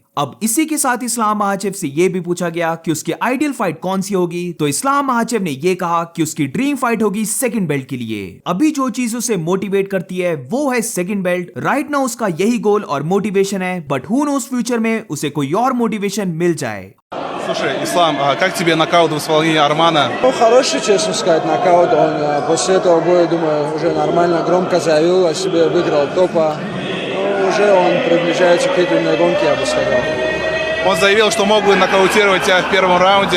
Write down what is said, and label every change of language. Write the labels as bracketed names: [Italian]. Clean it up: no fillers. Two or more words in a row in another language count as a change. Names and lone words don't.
[Hindi] अब इसी के साथ इस्लाम महाचेव से यह भी पूछा गया कि उसकी [English] ideal fight [Hindi] कौन सी होगी, तो इस्लाम महाचेव ने यह कहा कि उसकी [English] dream fight [Hindi] होगी [English] second belt [Hindi] के लिए। अभी जो चीज उसे मोटिवेट करती है वो है [English] second belt. right now [Hindi] उसका यही गोल और मोटिवेशन है, [English] but who knows [Hindi] फ्यूचर में उसे कोई और मोटिवेशन मिल जाए। [Russian] Слушай, Ислам, а как тебе нокаут в исполнении Армана? Ну, хороший, честно сказать, нокаут. Он после этого боя, думаю, уже нормально, громко заявил о себе, выиграл топа. Ну, уже он приближается к титульной гонке, я бы сказал. Он заявил, что мог бы нокаутировать тебя в первом раунде.